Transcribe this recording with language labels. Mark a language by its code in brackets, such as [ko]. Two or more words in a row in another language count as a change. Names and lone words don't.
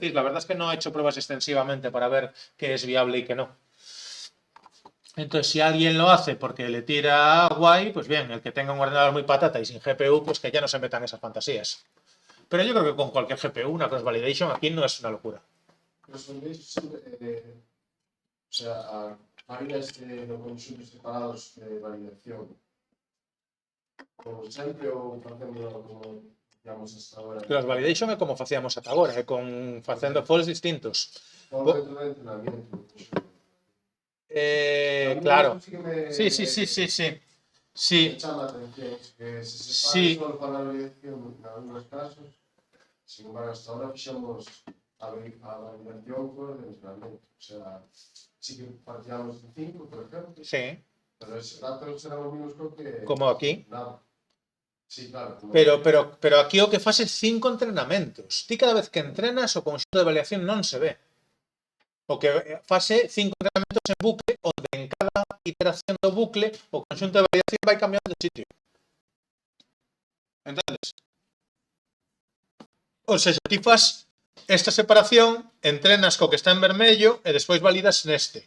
[es] La verdad es que no he hecho pruebas extensivamente para ver qué es viable y qué no. Entonces, si alguien lo hace porque le tira guay, pues bien, el que tenga un ordenador muy patata y sin GPU, pues que ya no se metan esas fantasías. Pero yo creo que con cualquier GPU, una cross-validation aquí no es una locura. [gl] Cross-validation sempre, [es] o sea, [gl] varias de conxuntos separados de validación. Como sempre ou facendo [es] como digamos hasta ahora. [gl] Cross-validation é como facíamos ata agora, é con facendo falls distintos. Todo dentro do entrenamiento. [es] Claro. Sí, Sí. [gl] me chama a atención que se separa [es] Sí. solo para la validación en algunos casos. Sin embargo, hasta ahora [gl] fixamos a validación [es] por el entrenamiento. O sea, sí que partíamos de 5, por ejemplo, Sí, pero ese dato será lo mismo que como aquí. nada. Sí, claro. [gl] Pero aquí o que fase 5 entrenamentos. Ti cada vez que entrenas o conxunto de validación non se ve. O que fase 5 entrenamentos en bucle, onde en cada iteración do bucle o conxunto de validación vai cambiando de sitio. Entonces, ou seja, ti fas esta separación, entrenas co que está en vermello e despois validas neste.